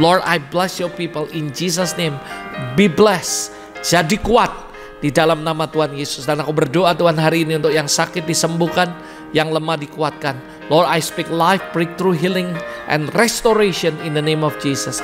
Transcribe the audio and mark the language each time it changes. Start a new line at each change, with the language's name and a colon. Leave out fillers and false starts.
English: Lord, I bless your people in Jesus' name. Be blessed.
Indonesian: Jadi kuat di dalam nama Tuhan Yesus. Dan aku berdoa Tuhan hari ini untuk yang sakit disembuhkan, yang lemah dikuatkan.
English: Lord, I speak life, breakthrough, healing, and restoration in the name of Jesus.